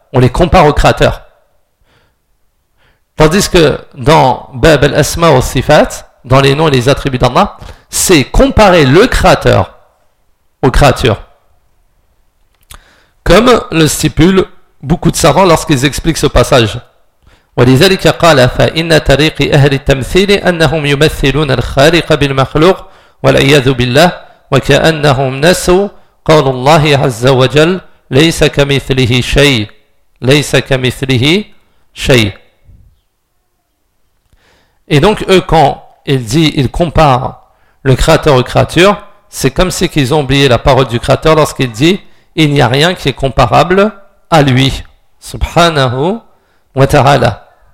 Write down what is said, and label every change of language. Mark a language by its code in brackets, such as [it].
[fr] On les compare aux créateurs. Tandis que dans Bab al-Asma wa Sifat, dans les noms et les attributs d'Allah, c'est comparer le créateur aux créatures. Comme le stipulent beaucoup de savants lorsqu'ils expliquent ce passage. [ar] ولذلك قال فإن طريق أهل التمثيل أنهم يمثلون الخالق بالمخلوق والعياذ بالله وكأنهم نسوا قول الله عز وجل ليس كمثله شيء ليس كمثله شيء. [fr] Et donc eux, quand ils disent, ils comparent le créateur aux créatures, c'est comme si qu'ils ont oublié la parole du créateur lorsqu'il dit il n'y a rien qui est comparable à lui. [ar] Subhanahu wa ta'ala.